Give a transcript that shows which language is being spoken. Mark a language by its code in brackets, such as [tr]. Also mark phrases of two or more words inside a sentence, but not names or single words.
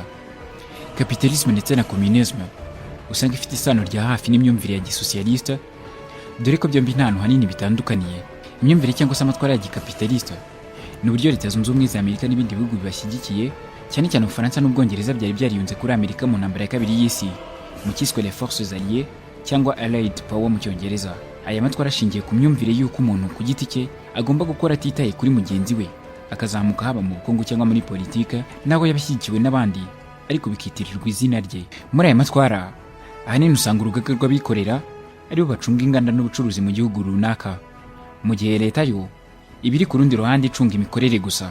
[rw] Kapitalisme ndetse na communisme usanga ifite isano rya hafi n'imyumvire ya gisocialiste, dore ko byombi nta hantu hanini bitandukaniye. Imyumvire cyangwa se amatwara ya gikapitaliste ni uburyo Leta Zunze Ubumwe za Amerika n'ibindi bihugu bibashyigikiye, cyane cyane Ubufaransa n'Ubwongereza byari byariyunze kuri Amerika mu ntambara ya kabiri y'isi mu cyiswe [fr] les forces alliées [rw] cyangwa [en] allied power [rw] mu Cyongereza. Aya matwara ashingiye ku myumvire y'uko umuntu ku giti cye agomba gukora atitaye kuri mugenzi we, akazamuka haba mu bukungu cyangwa muri politika, naho yabashyigikiwe n'abandi ariko bikitirirwa izina rye. Muri aya matwara ahanini usanga urugaga rw'abikorera aribo bacunga inganda n'ubucuruzi mu gihugu runaka, mu gihe leta yo ibiri ku rundi ruhande icunga imikorere gusa.